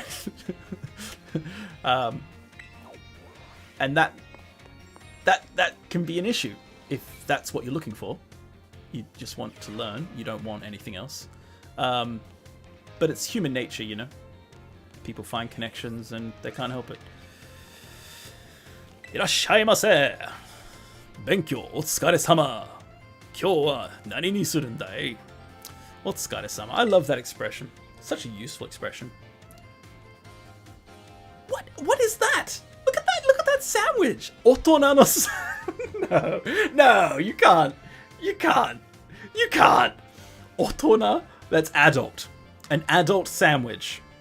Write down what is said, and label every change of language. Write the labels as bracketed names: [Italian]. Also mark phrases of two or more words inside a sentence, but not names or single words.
[English] And that can be an issue if that's what you're looking for. You just want to learn. You don't want anything else. But it's human nature, you know. People find connections and they can't help it. [Japanese] いらっしゃいませ。勉強お疲れ様. 今日は何にするんだい? Otsukaresama. [English] I love that expression. Such a useful expression. What is that? Look at that. Look at that sandwich. [Japanese] 大人の. [English] No, you can't. You can't. You can't. Otona, that's adult. An adult sandwich.